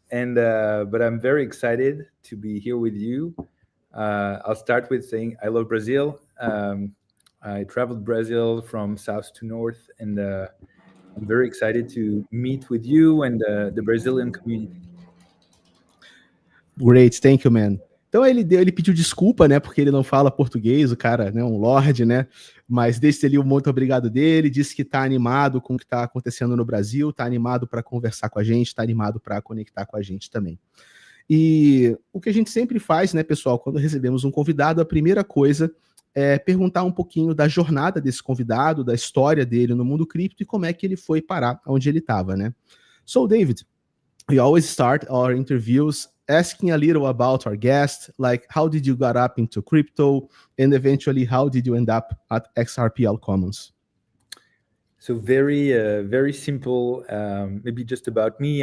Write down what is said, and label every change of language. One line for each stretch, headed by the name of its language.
English: But I'm very excited to be here with you. I'll start with saying I love Brazil. I traveled Brazil from south to north, and I'm very excited to meet with you and the Brazilian community. Great, thank you, man.
Portuguese: Então ele pediu desculpa, né, porque ele não fala português, o cara, né, um lorde, né, mas deixa ali o muito obrigado dele, disse que está animado com o que está acontecendo no Brasil, está animado para conversar com a gente, está animado para conectar com a gente também. E o que a gente sempre faz, né, pessoal, quando recebemos um convidado, a primeira coisa é perguntar um pouquinho da jornada desse convidado, da história dele no mundo cripto e como é que ele foi parar onde ele estava, né?
English: So, David, we always start our interviews asking a little about our guest, like how did you got up into crypto, and eventually how did you end up at XRPL Commons? So very simple. Maybe just about me.